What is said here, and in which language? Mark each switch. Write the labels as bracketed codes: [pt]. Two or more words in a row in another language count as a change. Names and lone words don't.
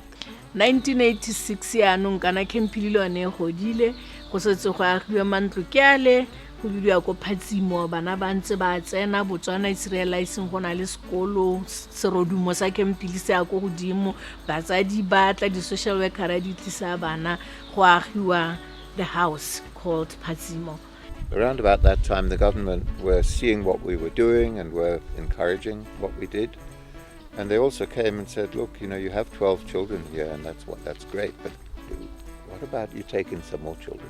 [tn] 1986 yaanong kana Camphill le one godile go setse go agiwa mantlo ke ale go bidiwa ko Phatsimo bana ba ntse ba tsena [en] Botswana is realizing [tn] go na le sekolo serodumo sa Camphill se ya go godimo batsadi ba tla di [en] social worker [tn] di tlisa bana go agiwa [en] the house called Phatsimo. Around about that time, the government were seeing what we were doing and were encouraging what we did. And they also came and said, look, you know, you have 12 children here and that's great, but what about you taking some more children?